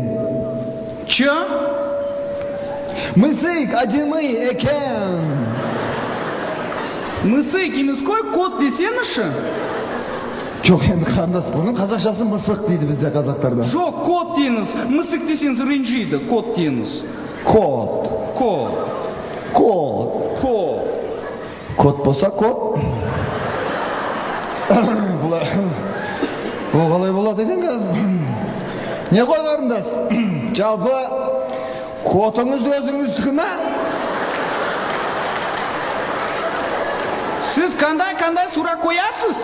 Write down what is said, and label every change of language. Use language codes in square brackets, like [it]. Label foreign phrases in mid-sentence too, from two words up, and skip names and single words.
[kk] Чё? Мысық әдемі екен. Мысық емес қой, кот десеңізші. Жоқ, енді қарындас, бұның қазақшасы мысық дейді бізде қазақтарда. Жоқ, кот дейіңіз. Мысық десеңіз ренжиді, кот дейіңіз. Кот. Кот. Кот. Кот. Кот болса кот. Бұл қалай болады екен қазір? Не ғой қарындас? Жалпы котыңыз өзіңіздікі ме? Сіз қандай сұрақ қоясыз?